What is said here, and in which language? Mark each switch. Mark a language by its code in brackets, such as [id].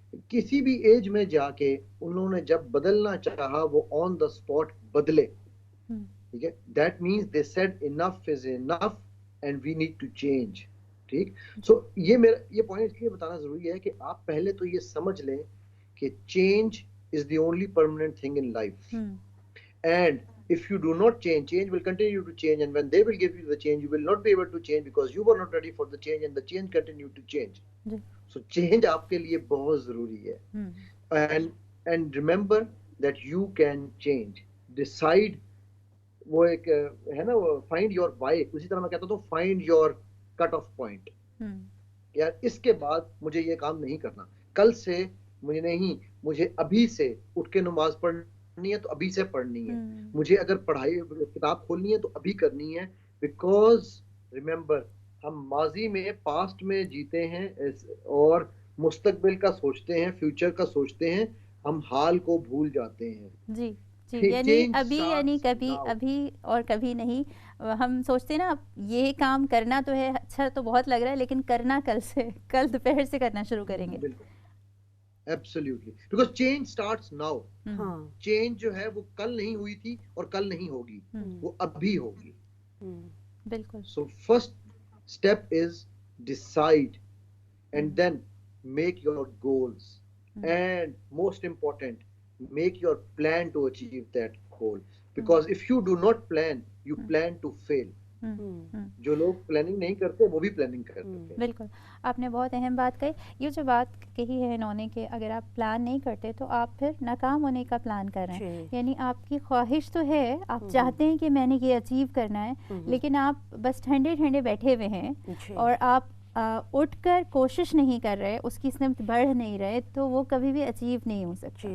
[ur] کسی بھی ایج میں جا کے انہوں نے جب بدلنا چاہا وہ آن دا اسپاٹ بدلے. ٹھیک ہے, [en] That means they said enough is enough and we need to change. [ur] ٹھیک, سو یہ پوائنٹ اس لیے بتانا ضروری ہے کہ آپ پہلے تو یہ سمجھ لیں کہ [en] Change is the only permanent thing in life. And if you do not change, change will continue to change, and when they will give you the change, you will not be able to change because you were not ready for the change, and the change continued to change. [ur] So change آپ کے لیے بہت ضروری ہے. [en] And remember that you can change. Decide. [ur] وہ ایک ہے نا, [en] find your why. [ur] اسی طرح میں کہتا ہوں [en] find your cut off point. [ur] یار اس کے بعد مجھے یہ کام نہیں کرنا, کل سے مجھے نہیں, مجھے ابھی سے اٹھ کے نماز پڑھنی ہے تو ابھی سے پڑھنی ہے. مجھے اگر پڑھائی کتاب کھولنی ہے تو ابھی کرنی ہے. [en] because remember, [ur] ہم ماضی میں, پاسٹ میں جیتے ہیں اور مستقبل کا سوچتے ہیں, فیوچر کا سوچتے ہیں, ہم حال کو بھول جاتے ہیں. جی جی, یعنی ابھی, یعنی کبھی, ابھی اور کبھی نہیں. ہم سوچتے ہیں نا یہ کام کرنا تو ہے, اچھا تو بہت لگ رہا ہے, لیکن کرنا کل سے, کل دوپہر سے کرنا شروع کریں گے. بالکل, [en] Absolutely. Because change starts now. [ur] Change جو ہے وہ کل نہیں ہوئی تھی اور کل نہیں ہوگی, وہ ابھی ہوگی. بالکل. [en] So first step is decide and then make your goals. And most important, make your plan to achieve that goal. Because if you do not plan, you plan to fail. [ur] جو لوگ پلاننگ نہیں کرتے وہ بھی planning کرتے ہیں. بالکل, آپ نے بہت اہم بات کہی. یہ جو بات کہی ہے انہوں نے کہ اگر آپ پلان نہیں کرتے تو آپ پھر ناکام ہونے کا پلان کر رہے ہیں. یعنی آپ کی خواہش تو ہے, آپ چاہتے ہیں کہ میں نے یہ اچیو کرنا ہے, لیکن آپ بس ٹھنڈے ٹھنڈے بیٹھے ہوئے ہیں اور آپ اٹھ کر کوشش نہیں کر رہے, اس کی سمت بڑھ نہیں رہے, تو وہ کبھی بھی اچیو نہیں ہو سکتا.